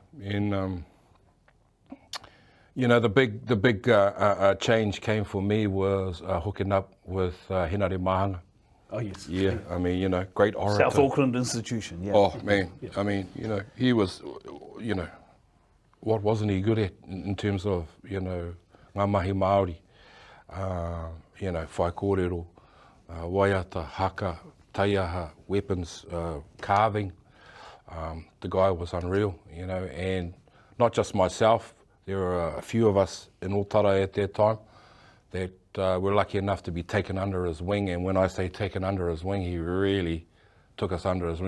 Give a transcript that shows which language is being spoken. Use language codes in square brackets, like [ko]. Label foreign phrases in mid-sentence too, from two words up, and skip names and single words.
[en] And, you know, the big change came for me was hooking up with Henare Mahanga. Oh, yes. Yeah, I mean, you know, great orator. South Auckland institution, yeah. Oh, man, I mean, you know, he was, you know, what wasn't he good at in terms of, you know, [mi] ngā mahi Māori, [en] you know, [mi] whai kōrero, waiata, haka, taiaha, [en] weapons, carving. The guy was unreal, you know, and not just myself, there were a few of us in Otara at that time that were lucky enough to be taken under his wing. And when I say taken under his wing, he really took us under his wing.